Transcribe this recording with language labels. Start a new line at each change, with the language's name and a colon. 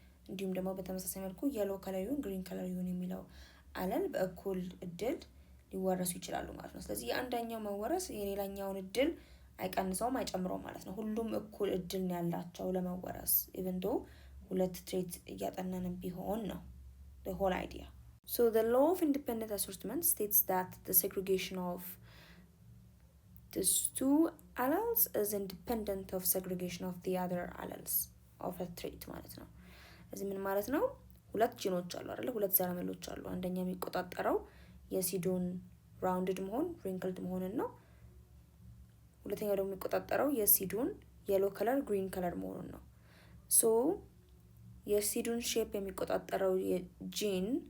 Amharic: እንዲሁም ደግሞ በተመሳሳይ መልኩ yellow color ይሁን green color ይሁን የሚለው አለል በእኩል እድል ሊወረሱ ይችላሉ ማለት ነው። ስለዚህ የአንደኛው መወረስ የሌላኛውን እድል አይቀንሰውም አይጨምረውም ማለት ነው። ሁሉም እኩል እድል ነው ያላቸው ለመወረስ
English: even though
Amharic: ሁለት ትሬት እያጠናንም ቢሆን ነው
English: the whole idea. So the law of independent assortment states that the segregation of these two alleles is independent of segregation of the other alleles of a trait
Amharic: ማለት ነው። እዚህ ምን ማለት ነው? ሁለት ጂኖች አሉ አይደል? ሁለት ዘረመሎች አሉ። አንደኛው የሚቆጣጠረው የሲዱን rounded መሆን wrinkled መሆንን ነው። ሁለተኛው ደግሞ የሚቆጣጠረው የሲዱን yellow color green color መሆኑን ነው። ሶ የሲዱን ሼፕ የሚቆጣጠረው የጂን